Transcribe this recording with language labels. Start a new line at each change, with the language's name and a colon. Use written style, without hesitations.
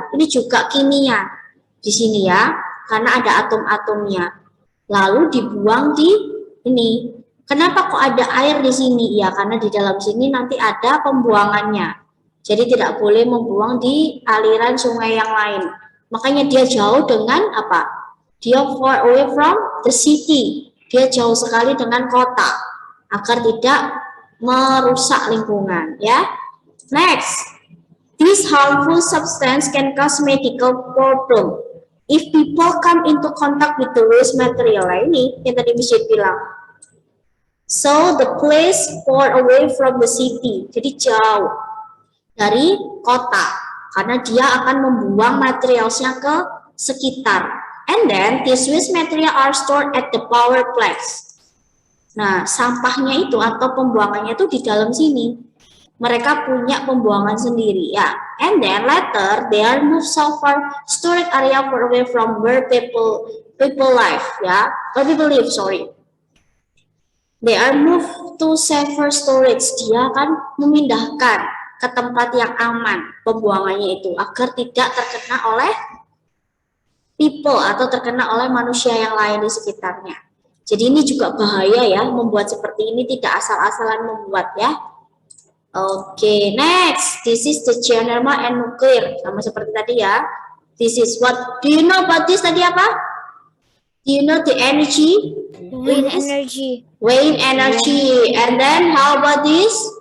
Indonesian: Ini juga kimia di sini ya, karena ada atom-atomnya. Lalu dibuang di ini. Kenapa kok ada air di sini? Ya, karena di dalam sini nanti ada pembuangannya. Jadi tidak boleh membuang di aliran sungai yang lain. Makanya dia jauh dengan apa?
English: Dia far away from the city.
Indonesian: Dia jauh sekali dengan kota agar tidak merusak lingkungan ya.
English: Next, this harmful substance can cause medical problem if people come into contact with the waste material.
Indonesian: Nah, ini yang tadi Miss Jade bilang.
English: So the place far away from the city.
Indonesian: Jadi jauh dari kota karena dia akan membuang materialnya ke sekitar.
English: And then this waste material are stored at the power plants.
Indonesian: Nah, sampahnya itu atau pembuangannya itu di dalam sini. Mereka punya pembuangan sendiri ya.
English: And then later they are moved so far storage area far away from where people live ya. Or people live, sorry. They are moved to safer storage.
Indonesian: Dia akan memindahkan ke tempat yang aman pembuangannya itu agar tidak terkena oleh people atau terkena oleh manusia yang lain di sekitarnya. Jadi ini juga bahaya ya, membuat seperti ini tidak asal-asalan membuat ya.
English: Oke, next. This is the geothermal and nuclear.
Indonesian: Sama seperti tadi ya.
English: This is what, do you know about this
Indonesian: tadi apa?
English: Do you know the energy? Wind energy. Wind energy. And then how about this?